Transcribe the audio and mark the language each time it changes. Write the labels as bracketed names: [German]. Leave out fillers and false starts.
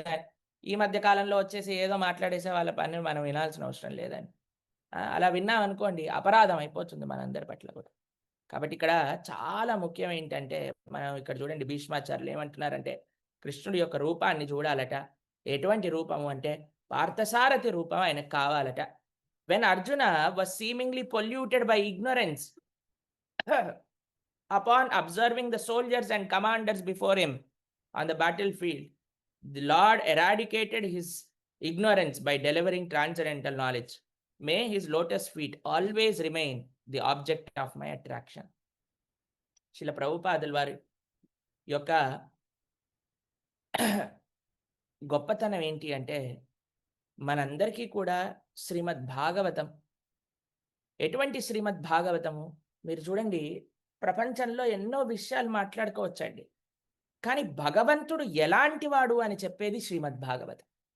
[Telugu] కానీ ఈ మధ్య కాలంలో వచ్చేసి ఏదో మాట్లాడేసే వాళ్ళ పని మనం వినాల్సిన అవసరం లేదండి. అలా విన్నాం అనుకోండి, అపరాధం అయిపోతుంది మనందరి పట్ల కూడా. కాబట్టి ఇక్కడ చాలా ముఖ్యం ఏంటంటే, మనం ఇక్కడ చూడండి భీష్మాచార్యులు ఏమంటున్నారంటే, కృష్ణుడి యొక్క రూపాన్ని చూడాలట. ఎటువంటి రూపము అంటే పార్థసారథి రూపం ఆయనకు కావాలట. [English] When Arjuna was seemingly polluted by ignorance upon observing the soldiers and commanders before him on the battlefield, the Lord eradicated his ignorance by delivering transcendental knowledge. May his lotus feet always remain the object of my attraction. [Telugu] Srila ప్రభుపాదుల వారి యొక్క గొప్పతనం ఏంటి అంటే, మనందరికీ కూడా శ్రీమద్ భాగవతం, ఎటువంటి శ్రీమద్ భాగవతము మీరు చూడండి, ప్రపంచంలో ఎన్నో విషయాలు మాట్లాడుకోవచ్చండి, కానీ భగవంతుడు ఎలాంటి వాడు అని చెప్పేది శ్రీమద్ భాగవతం.